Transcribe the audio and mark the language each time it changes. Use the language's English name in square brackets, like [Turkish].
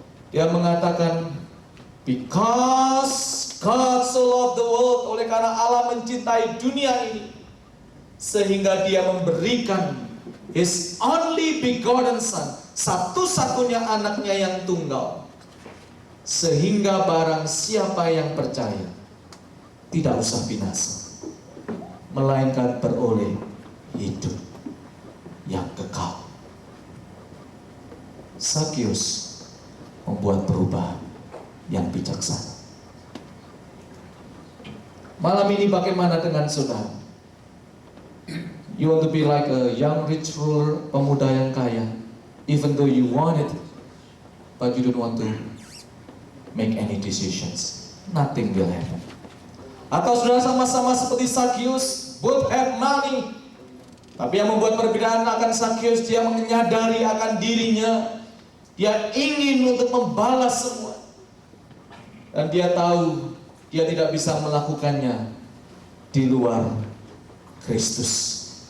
[Indonesian] Dia mengatakan, [English] because God so loved the world, [Indonesian] oleh karena Allah mencintai dunia ini, sehingga dia memberikan [English] His only begotten Son, [Indonesian] satu-satunya anaknya yang tunggal, sehingga barang siapa yang percaya tidak usah binasa, melainkan beroleh hidup yang kekal. Sakius membuat perubahan yang bijaksana. Malam ini bagaimana dengan saudara? [English] You want to be like a young rich ruler, [Indonesian] pemuda yang kaya, [English] even though you want it, but you don't want to make any decisions. Nothing will happen. [Indonesian] Atau saudara sama-sama seperti Sakius, [English] both have money, [Indonesian] tapi yang membuat perbedaan akan Sakius, dia menyadari akan dirinya, dia ingin untuk membalas semua. Dan dia tahu dia tidak bisa melakukannya di luar Kristus.